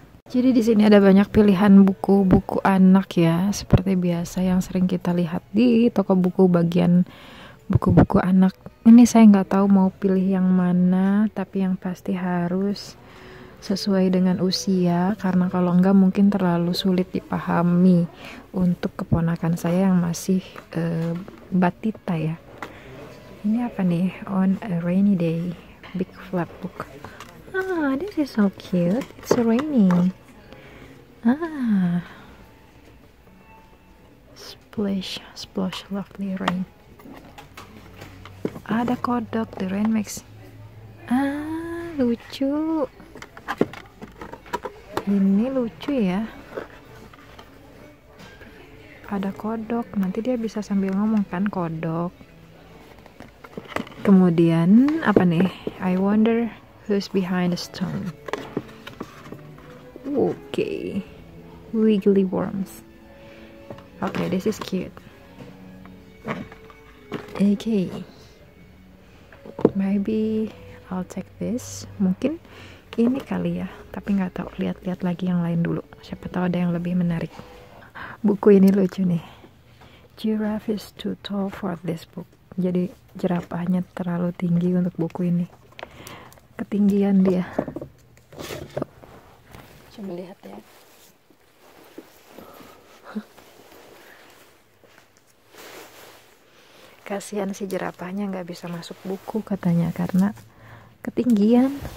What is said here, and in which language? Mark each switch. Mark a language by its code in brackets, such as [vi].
[id] Jadi di sini ada banyak pilihan buku-buku anak ya, seperti biasa yang sering kita lihat di toko buku bagian buku-buku anak. Ini saya nggak tahu mau pilih yang mana, tapi yang pasti harus sesuai dengan usia, karena kalau enggak mungkin terlalu sulit dipahami untuk keponakan saya yang masih batita ya. Ini apa nih? [en] On a rainy day, big flap book. Ah, this is so cute. It's raining. Ah, splash, splash, lovely rain. [id] Ada kodok, [en] the rain makes. [id] Ah, lucu. Ini lucu ya. Ada kodok, nanti dia bisa sambil ngomong kan, kodok. Kemudian apa nih? [en] I wonder who's behind the stone. Okay, wiggly worms. Okay, this is cute. Okay, maybe I'll take this. [id] Mungkin ini kali ya, tapi nggak tahu. Lihat-lihat lagi yang lain dulu, siapa tahu ada yang lebih menarik. Buku ini lucu nih. [en] Giraffe is too tall for this book. [id] Jadi jerapahnya terlalu tinggi untuk buku ini. Ketinggian dia. Coba lihat ya. Kasihan si jerapahnya nggak bisa masuk buku katanya karena ketinggian.